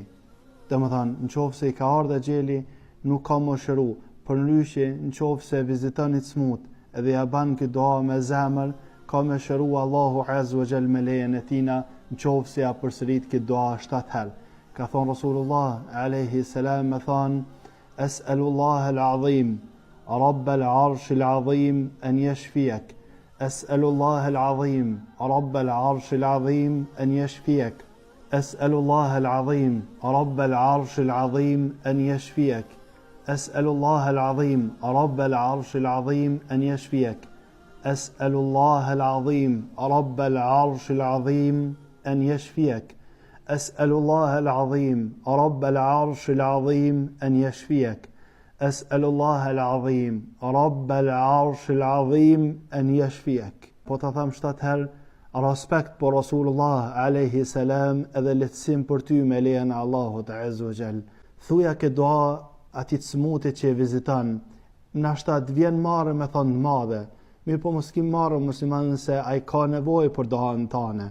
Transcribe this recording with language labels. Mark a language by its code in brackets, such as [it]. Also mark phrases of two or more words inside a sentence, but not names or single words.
[sq] Dhe më thonë, në qofë se i ka ardhe gjeli, nuk ka më shëru, për ndryshe në qofë se viziton një smut, edhe ja ban këtë dua me zemër, ka me shëru Allahu [ar] عز وجل [sq] me lejen e tina, në qofë se ja përsërit këtë dua 7 herë. Ka thonë [ar] رسول الله عليه السلام, [sq] me thonë, [ar] أسأل الله العظيم رب العرش العظيم أن يشفيك. أسأل الله العظيم رب العرش العظيم أن يشفيك. أسأل الله العظيم رب العرش العظيم أن يشفيك. أسأل الله العظيم رب العرش العظيم أن يشفيك. أسأل الله العظيم رب العرش العظيم أن يشفيك. أسأل الله العظيم رب العرش العظيم أن يشفيك. أسأل الله العظيم رب العرش العظيم أن يشفيك. [sq] Po të tham 7 herë, respekt për [ar] رسول الله عليه السلام, [sq] edhe lehtësim për ty me lejen e Allahut [ar] عز وجل. [sq] Thuja këtë dua atij smutit që e viziton, nashta të vjen marrë me thonë madhe, mirë po mos kim marrë musliman se ai ka nevojë për duan tane.